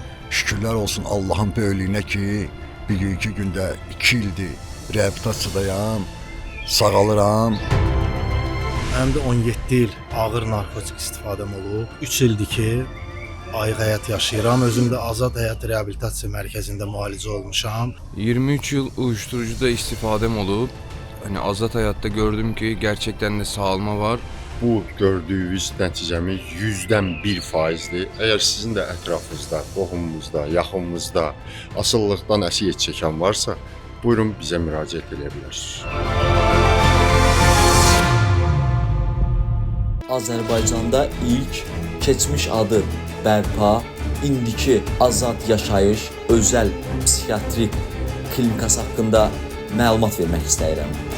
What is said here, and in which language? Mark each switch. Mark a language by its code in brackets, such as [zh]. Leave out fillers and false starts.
[az] Şükürlər olsun Allahın böyüklüyünə ki, bir-iki gündə 2 ildir reabilitasiyadayam, sağalıram. Mənim də 17 il ağır narkotik istifadəm olub. 3 ildir ki, ayıq həyat yaşayıram. Özüm də Azad Həyat Reabilitasiya Mərkəzində müalicə olmuşam. [tr] 23 yıl uyuşturucuda istifadem olup hani Azat Hayat'ta gördüm ki gerçekten de sağalma var. [az] Bu gördüyünüz nəticəmiz 100%-dir. Əgər sizin də ətrafınızda, qohumunuzda, yaxınınızda asılılıqdan əziyyət çəkən varsa, buyurun bizə müraciət edə bilərsiniz. Azərbaycanda ilk keçmiş adı bərpa, indiki Azad Yaşayış Özəl Psixiatrik Klinikası haqqında məlumat vermək istəyirəm.